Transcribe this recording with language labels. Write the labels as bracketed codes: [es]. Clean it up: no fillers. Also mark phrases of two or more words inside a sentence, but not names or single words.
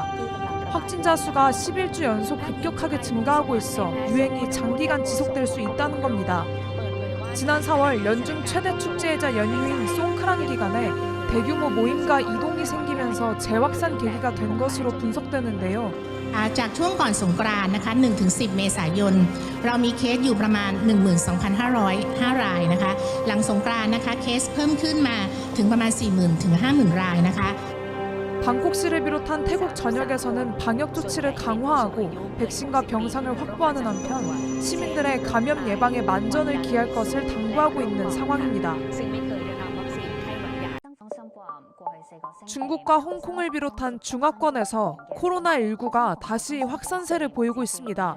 [ko] 확진자 수가 11주 연속 급격하게 증가하고 있어 유행이 장기간 지속될 수 있다는 겁니다. 지난 4월 연중 최대 축제이자 연휴인 송크란 기간에 대규모 모임과 이동이 생기면서 재확산 계기가 된 것으로 분석되는데요. [th] จากช่วงก่อนสงกรานต์นะคะ1ถึง10เมษายนเรามีเคสอยู่ประมาณ 12,505 รายนะคะหลังสงกรานต์นะคะเคสเพิ่มขึ้นมาถึงประมาณ 40,000 ถึง 50,000 รายนะคะ [ko] 방콕시를 비롯한 태국 전역에서는 방역 조치를 강화하고 백신과 병상을 확보하는 한편 시민들의 감염 예방에 만전을 기할 것을 당부하고 있는 상황입니다. 중국과 홍콩을 비롯한 중화권에서 코로나19가 다시 확산세를 보이고 있습니다.